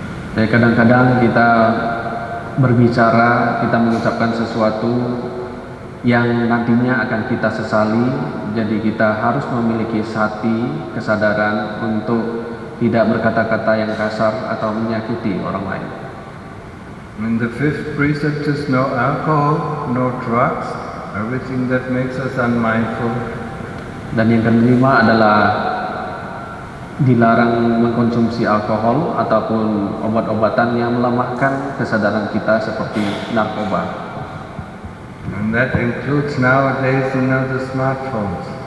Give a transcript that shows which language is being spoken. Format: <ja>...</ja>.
<id>Jadi kadang-kadang kita berbicara, kita mengucapkan sesuatu yang nantinya akan kita sesali. Jadi kita harus memiliki sati, kesadaran untuk tidak berkata-kata yang kasar atau menyakiti orang lain.</id> <en>And the fifth precept is no alcohol, no drugs, everything that makes us unmindful.</en> <id>Dan yang kelima adalah dilarang mengkonsumsi alkohol ataupun obat-obatan yang melemahkan kesadaran kita seperti narkoba.</id> <en>And that includes nowadays, the smartphones.</en>